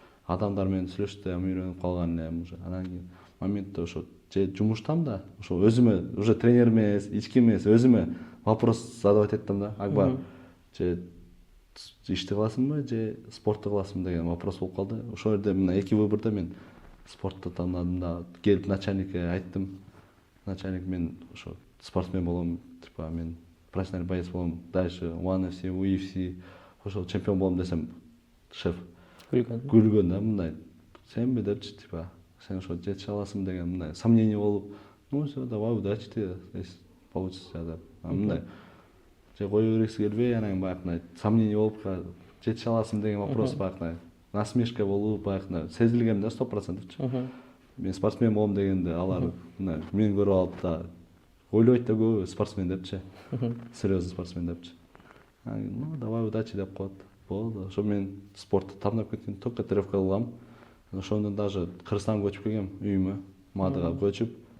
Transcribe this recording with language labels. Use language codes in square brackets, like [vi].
[ky] Адамдар менен сүйлөштү, үйрөнүп калган элем уже. Анан кийин моментте ошо же жумуштам да, ошо өзүмө уже тренер эмес, ички эмес, өзүмө вопрос задавать эттим да. Акбар, же ишти кыласыңбы, же спортты кыласыңбы деген вопрос болуп калды. Ошол жерде мына эки выбордо мен спортту тандадым да. Келип начальникке айттым. Начальник, мен ошо спортсмен болом, типа мен профессиональный боец болом, дальше One FC, UFC, ошол чемпион болом десем, шеф, күлгөн да мындай сенби депчи типа сен ошо жете аласың деген мындай сомнение болуп [ru] ну все давай удачи тебе если получится [ky] деп мындай же кое бергиси келбей анан баягындай сомнение болуп жете аласың деген вопрос баягындай насмешка болуп баягындай сезилген да 100%чы мен спортсмен болом дегенде алар мына мени көрүп алып да ойлойт да көбү спортсмен депчи серьезный спортсмен депчи [ru] ну давай удачи [ky] деп коет болду ошо мен спортты тандап кеткем только тренировка кылгам ошондон даже Кыргызстанга көчүп келгем үйүмө Мадыга көчүп